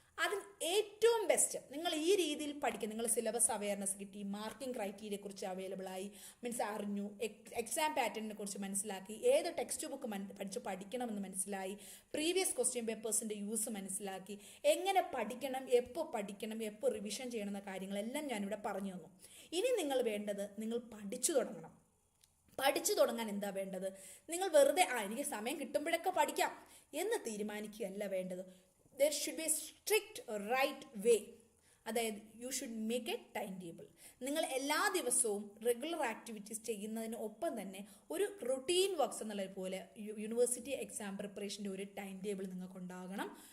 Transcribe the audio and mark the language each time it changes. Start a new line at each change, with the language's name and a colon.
Malayalam: അതിന് ഏറ്റവും ബെസ്റ്റ് നിങ്ങൾ ഈ രീതിയിൽ പഠിക്കുക. നിങ്ങൾ സിലബസ് അവയർനെസ് കിട്ടി, മാർക്കിംഗ് ക്രൈറ്റീരിയയെ കുറിച്ച് അവൈലബിൾ ആയി, അറിഞ്ഞു, എക്സാം പാറ്റേണിനെ കുറിച്ച് മനസ്സിലാക്കി, ഏത് ടെക്സ്റ്റ് ബുക്ക് പഠിക്കണമെന്ന് മനസ്സിലായി, പ്രീവിയസ് ക്വസ്റ്റ്യൻ പേപ്പേഴ്സിൻ്റെ യൂസ് മനസ്സിലാക്കി, എങ്ങനെ പഠിക്കണം, എപ്പോൾ റിവിഷൻ ചെയ്യണം എന്ന കാര്യങ്ങളെല്ലാം ഞാനിവിടെ പറഞ്ഞു തന്നു. ഇനി നിങ്ങൾ വേണ്ടത് നിങ്ങൾ പഠിച്ചു തുടങ്ങണം. പഠിച്ചു തുടങ്ങാൻ എന്താ വേണ്ടത്? നിങ്ങൾ വെറുതെ എനിക്ക് സമയം കിട്ടുമ്പോഴൊക്കെ പഠിക്കാം എന്ന് തീരുമാനിക്കുകയല്ല വേണ്ടത്.
English: There should be a strict right way.
Malayalam: അതായത്
English: You should make a time table.
Malayalam: നിങ്ങൾ എല്ലാ ദിവസവും റെഗുലർ ആക്ടിവിറ്റീസ് ചെയ്യുന്നതിന് ഒപ്പം തന്നെ ഒരു റുട്ടീൻ വർക്ക്സ് എന്നുള്ളത് പോലെ യൂണിവേഴ്സിറ്റി എക്സാം പ്രിപ്പറേഷൻ്റെ ഒരു ടൈം ടേബിൾ നിങ്ങൾക്ക് ഉണ്ടാകണം.